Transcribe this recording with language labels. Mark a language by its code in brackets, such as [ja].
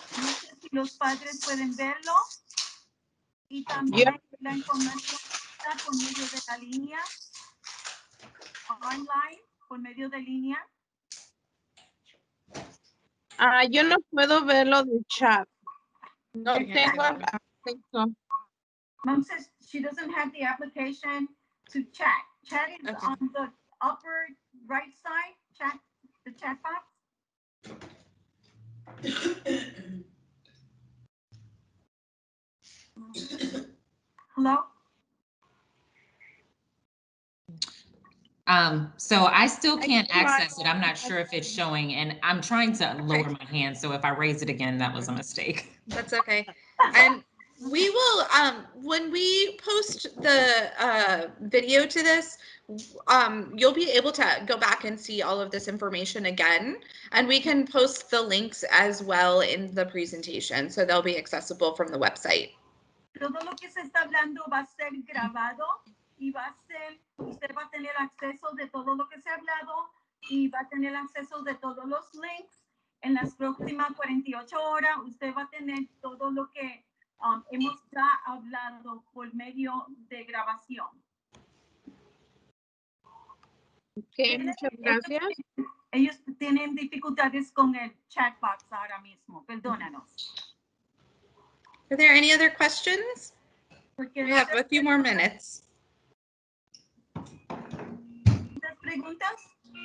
[es] No sé si los padres pueden verlo. Y también la información está por medio de la línea online, por medio de línea. Yo no puedo verlo de chat. No [en] Okay. [es] tengo acceso. [en] Mom says she doesn't have the application to chat. Chat is on the upper right side, the chat box. Hello? So I still can't access it. I'm not sure if it's showing, and I'm trying to lower my hand. So if I raise it again, that was a mistake. That's okay. And we will, when we post the video to this, you'll be able to go back and see all of this information again, and we can post the links as well in the presentation, so they'll be accessible from the website. [es] Todo lo que se está hablando va a ser grabado y usted va a tener acceso de todo lo que se ha hablado y va a tener acceso de todos los links. En las próximas 48 horas, usted va a tener todo lo que hemos ya hablado por medio de grabación. Okay, muchas gracias. Ellos tienen dificultades con el chat box ahora mismo. Perdónanos. [en] Are there any other questions? We have a few more minutes. [es] ¿Muchas preguntas?